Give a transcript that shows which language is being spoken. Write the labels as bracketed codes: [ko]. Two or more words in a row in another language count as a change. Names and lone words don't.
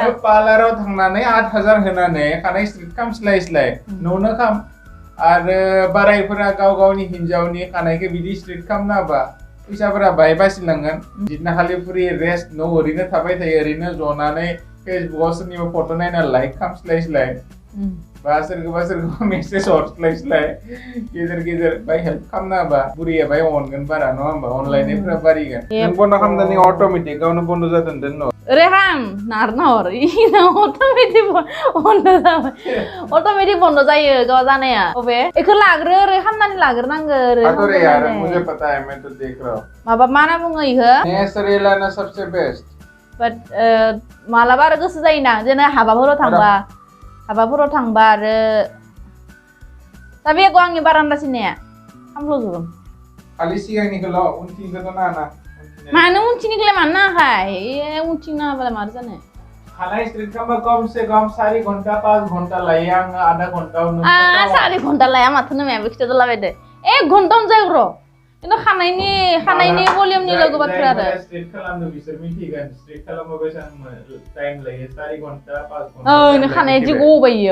[brx] पार्लाराव थांनानै 8,000 होनानै खानाय स्ट्रेट खालामस्लाय न'नो खाम आरो बारायफोरा गावनि हिनजावनि खानायखौ बिदि स्ट्रेट खालामनाबा फैसाफोरा बाहाय बासिलांगोन जितना खालि [en] free rest [brx] न' ओरैनो थाबाय थायो ओरैनो जनानै फेसबुकआव सोरनिबा फट' नायना लाइक खालामस्लाय बा सोरखौबा मेसेज हरस्लाय गेजेर बाय हेल्प खालामना होबा बुरिया बाय अनगोन बारा नङा होमबा अनलायनायफोरा बारिगोन नों बन्द' खालामनानै अट'मेटिक गावनो बन्द' जादों दोन रेहान नारनाहर अट'मेटिक बन्द' जायो गाव जानाया अबे एखो लाग्रो ओरै खामनानै लाग्रोनांगो ओरै [hi] अरे यार मुझे पता है मैं तो देख रहा हूं [brx] माबा मा ना बुङो इखो नेचुरेल ना [hi] सबसे बेस्ट [brx] बाट मालाबा आरो गोसो जायोना जेने हाबाफोराव थांबा आरो दा बेखौ आंनि बारान्दा सिनाया खामफ्ल'जोबो खालि सिगांनिखौल' उनथिंखौथ' नाङा मानो उनथिंनिखौलाय मानो नाङाखाय उनथिं नाङाबालाय मारै जानो खानाय स्ट्रेट खालामबा [hi] कम से कम [brx] 4 घन्टा 5 घन्टा लायो आङो आधा घन्टायावनो 4 घन्टा लाया माथो नोमायाबो खिथादलाबायदो 1 घन्टायावनो जायो र' खिन्थु खानायनि भलिउमनिल' बाथ्रा आरो स्ट्रेट खालामनो बिसोर मिथिगोन स्ट्रेट खालामबा बेसेबां टाइम लायो 4 घन्टा 5 घन्टा नों खानाया जि गबायो